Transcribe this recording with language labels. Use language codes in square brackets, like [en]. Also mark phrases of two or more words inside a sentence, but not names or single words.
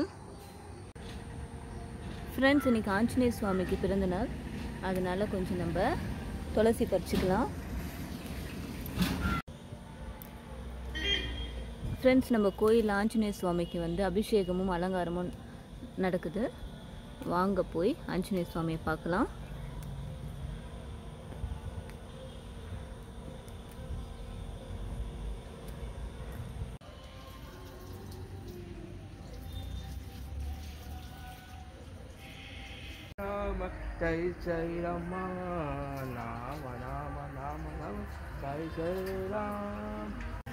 [ta] ஃப்ரெண்ட்ஸ், இன்றைக்கி ஆஞ்சநேயர் சுவாமிக்கு பிறந்த நாள், அதனால் கொஞ்சம் நம்ம துளசி பறிச்சுக்கலாம். ஃப்ரெண்ட்ஸ், நம்ம கோயில் ஆஞ்சநேயர் சுவாமிக்கு அபிஷேகமும் அலங்காரமும் நடக்குது. வாங்க போய் ஆஞ்சநேயர் சுவாமியை பார்க்கலாம். [hi] जय जय राम नाम नाम नाम नाम जय जय राम